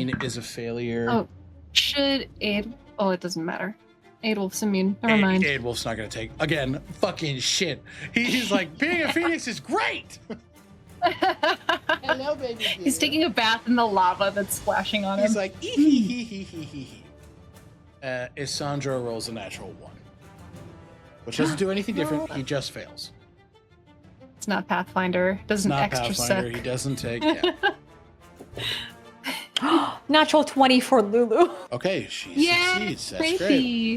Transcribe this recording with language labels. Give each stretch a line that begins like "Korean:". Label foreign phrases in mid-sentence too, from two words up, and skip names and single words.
English: 19 is a failure. Oh, should Aid? Oh, it doesn't matter. Aidwolf's immune. Never mind. Aidwolf's not going to take... Again, fucking shit. He's like, being a phoenix is great! Hello, baby. He's taking a bath in the lava that's splashing on him. He's like, ee-hee-hee-hee-hee-hee. Isandro rolls a natural 1. Which doesn't do anything different. He just fails. It's not Pathfinder. Doesn't Not extra Pathfinder. suck. He doesn't take... Yeah. Natural 20 for Lulu. Okay, she Yeah, succeeds. That's great. crazy.